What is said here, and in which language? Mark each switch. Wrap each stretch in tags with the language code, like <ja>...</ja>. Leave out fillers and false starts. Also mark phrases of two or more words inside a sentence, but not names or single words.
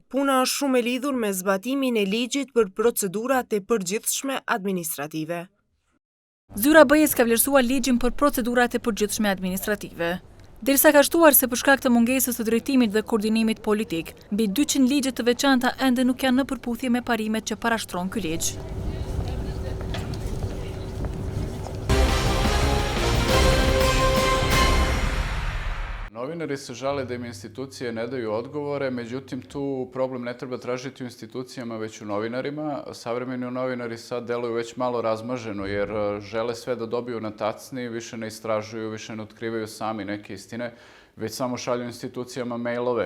<sq>Puna është shumë e lidhur me zbatimin e ligjit për procedurat e përgjithshme administrative. Zyra BE-s ka vlerësuar ligjin për procedurat e përgjithshme administrative. Derisa ka shtuar se për shkak të mungesës të drejtimit dhe koordinimit politik, mbi 200 ligje të veçanta ende nuk janë në përputhje me parimet që parashtron ky ligj.</sq> <sr>Novinari se žale da im institucije ne daju odgovore, međutim tu problem ne treba tražiti u institucijama već u novinarima. Savremeni novinari sad deluju već malo razmaženo jer žele sve da dobiju na tacni, više ne istražuju, više ne otkrivaju sami neke istine, već samo šalju institucijama mailove.</sr>